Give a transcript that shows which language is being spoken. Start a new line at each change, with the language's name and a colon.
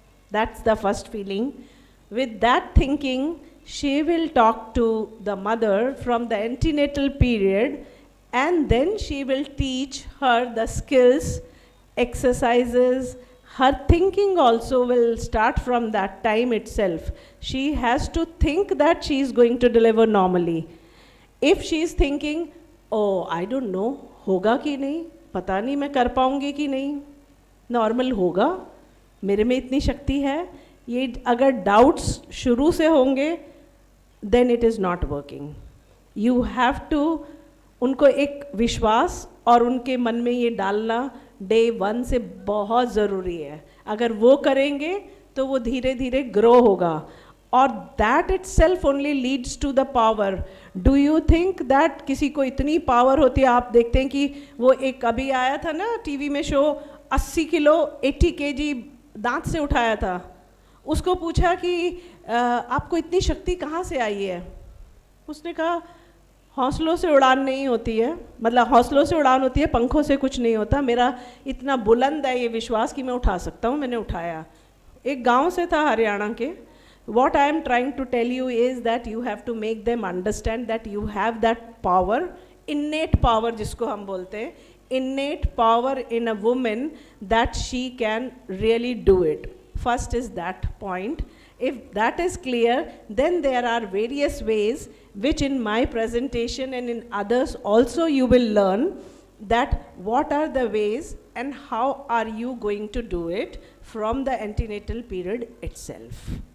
English: That's the first feeling. With that thinking, she will talk to the mother from the antenatal period, and then she will teach her the skills, exercises. Her thinking also will start from that time itself. She has to think that she is going to deliver normally. If she is thinking, oh, I don't know,
Hindi: होगा कि नहीं, पता नहीं मैं कर पाऊंगी कि नहीं, नॉर्मल होगा, मेरे में इतनी शक्ति है, ये अगर डाउट्स शुरू से होंगे
English: then it is not working. You have to
Hindi: उनको एक विश्वास और उनके मन में ये डालना डे 1 से बहुत ज़रूरी है. अगर वो करेंगे तो वो धीरे धीरे ग्रो होगा, और
English: That itself only leads to the power. Do you think that
Hindi: किसी को इतनी पावर होती है? आप देखते हैं कि वो एक अभी आया था ना टीवी में शो, 80 किलो 80 kg दांत से उठाया था. उसको पूछा कि आपको इतनी शक्ति कहाँ से आई है? उसने कहा हौसलों से उड़ान नहीं होती है, मतलब हौसलों से उड़ान होती है, पंखों से कुछ नहीं होता. मेरा इतना बुलंद है ये विश्वास कि मैं उठा सकता हूँ, मैंने उठाया. एक गांव से था हरियाणा के.
English: What I am trying to tell you is that you have to make them understand that you have that power, innate power
Hindi: जिसको हम बोलते हैं,
English: innate power in a woman that she can really do it. First is that point. If that is clear, then there are various ways which in my presentation and in others also you will learn that what are the ways and how are you going to do it from the antenatal period itself.